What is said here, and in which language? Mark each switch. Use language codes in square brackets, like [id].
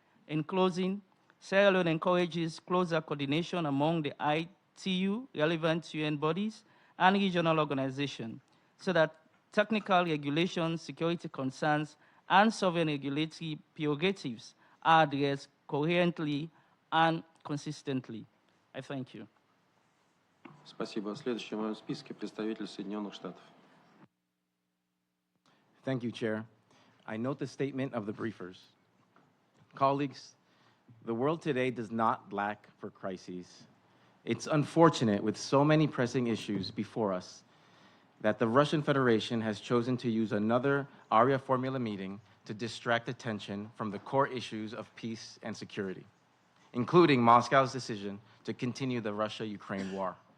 [en] In closing, Sierra Leone encourages closer coordination among the ITU, relevant UN bodies, and regional organizations, so that technical regulations, security concerns, and sovereign regulatory prerogatives are addressed coherently and consistently. I thank you. [ru] Спасибо. Следующий в моем списке представитель Соединенных Штатов. [en] Thank you, Chair. I note the statement of the briefers. Colleagues, the world today does not lack for crises. It's unfortunate, with so many pressing issues before us, that the Russian Federation has chosen to use another Arria Formula meeting to distract attention from the core issues of peace and security, including Moscow's decision to continue the Russia-Ukraine war.